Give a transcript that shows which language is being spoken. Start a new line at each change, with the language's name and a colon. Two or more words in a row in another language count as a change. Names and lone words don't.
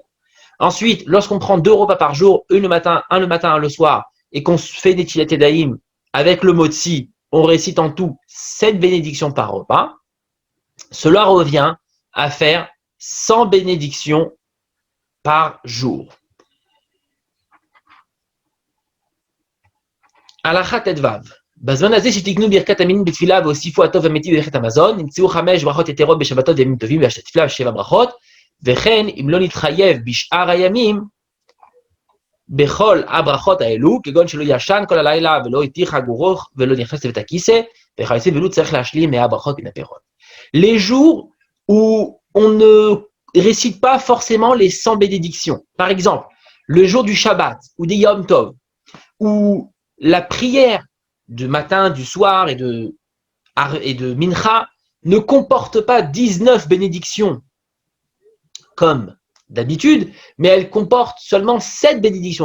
French: Ensuite, lorsqu'on prend 2 repas par jour, un le matin, un le soir, et qu'on fait des
Hebrew: נטילת ידיים
French: avec le motzi, on récite en tout 7 bénédictions par repas. Cela revient à faire 100 bénédictions par jour.
Hebrew: הלכה טו. בזמן הזה שתקנו ברכת המינים בתפילה והוסיפו הטוב והמיטיב בברכת המזון, נמצאו 5 ברכות יתרות בשבתות וימים טובים והתפילה ו7 ברכות, וכן אם לא נתחייב בשאר הימים, בכל הברכות האלו, כגון שלא ישן כל הלילה ולא התיר חגורו ולא נכנס לבית הכיסא, וכיוצא בלו צריך להשלים 100 ברכות מן הפירות.
French: Les jours où on ne récite pas forcément les 100 bénédictions, par exemple, le jour du Shabbat ou des Yom Tov, où la prière du matin, du soir et de Mincha ne comporte pas 19 bénédictions comme d'habitude, mais elle comporte seulement 7 bénédictions.